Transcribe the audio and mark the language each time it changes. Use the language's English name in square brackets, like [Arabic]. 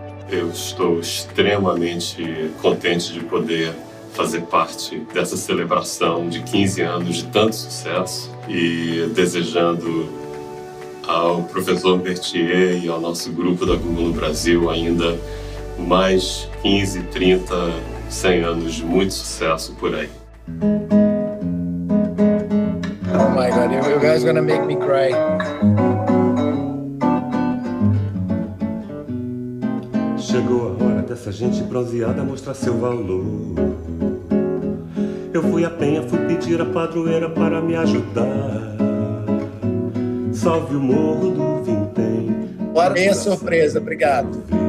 [Portuguese] Eu estou extremamente contente de poder fazer parte dessa celebração de 15 anos de tanto sucesso e desejando ao professor Bertier e ao nosso grupo da Google no Brasil ainda mais 15, 30, 100 anos de muito sucesso por aí. [English] Oh my God, you guys are gonna make me cry. [Portuguese] Chegou a hora dessa gente bronzeada mostrar seu valor. Eu fui à penha, fui pedir a padroeira para me ajudar. Salve o morro do Vintém. Bora, bem a surpresa, obrigado.